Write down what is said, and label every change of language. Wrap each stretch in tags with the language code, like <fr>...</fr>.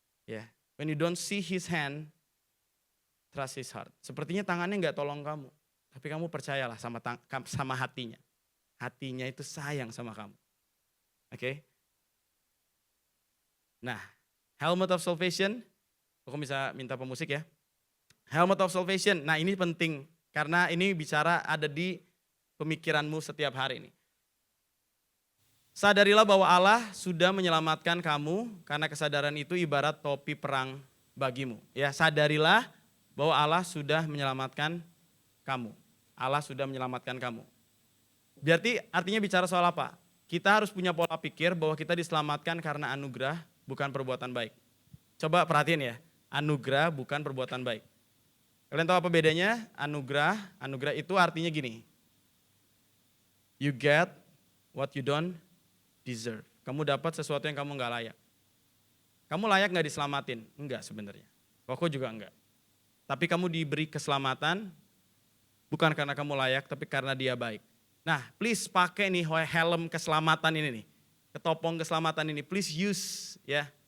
<en>Ya, when you don't see his hand, trust his heart.</en> <id>Sepertinya tangannya nggak tolong kamu, tapi kamu percayalah sama hatinya. Hatinya itu sayang sama kamu. Oke? Nah,</id> <en>helmet of salvation,</en> <id>aku bisa minta pemusik ya.</id> <en>Helmet of salvation,</en> <id>nah ini penting karena ini bicara ada di pemikiranmu setiap hari ini. Sadarilah bahwa Allah sudah menyelamatkan kamu karena kesadaran itu ibarat topi perang bagimu. Ya, sadarilah bahwa Allah sudah menyelamatkan kamu. Allah sudah menyelamatkan kamu. Berarti artinya bicara soal apa? Kita harus punya pola pikir bahwa kita diselamatkan karena anugerah, bukan perbuatan baik. Coba perhatiin ya, anugerah bukan perbuatan baik. Kalian tahu apa bedanya? Anugerah itu artinya gini.</id> <en>You get what you don't deserve.</en> <id>Kamu dapat sesuatu yang kamu gak layak. Kamu layak gak diselamatin? Enggak sebenarnya. Kok juga enggak. Tapi kamu diberi keselamatan bukan karena kamu layak, tapi karena dia baik. Nah, please pakai nih helm keselamatan ini nih. Ketopong keselamatan ini, please use ya.</id>